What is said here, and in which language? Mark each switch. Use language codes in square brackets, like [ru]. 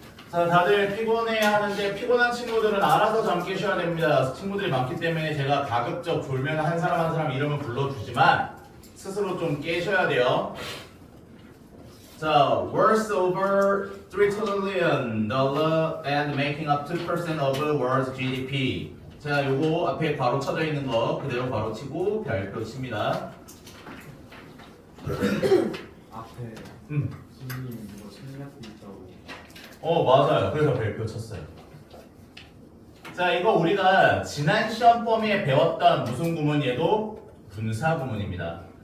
[ko] 자, 다들 피곤해 하는데 피곤한 친구들은 알아서 잠 깨셔야 됩니다. 친구들이 많기 때문에 제가 가급적 졸면 한 사람 한 사람 이름을 불러주지만 스스로 좀 깨셔야 돼요. [en] 자, worth over $3 trillion and making up 2% of the world's GDP. [ko] 자, 요거 앞에 괄호 쳐져 있는 거 그대로 괄호 치고 별표 칩니다. 앞에 선생님 이거 생략돼 있다고. 맞아요. 그래서 별표 쳤어요. 자, 이거 우리가 지난 시험 범위에 배웠던 무슨 구문 얘도 분사 구문입니다.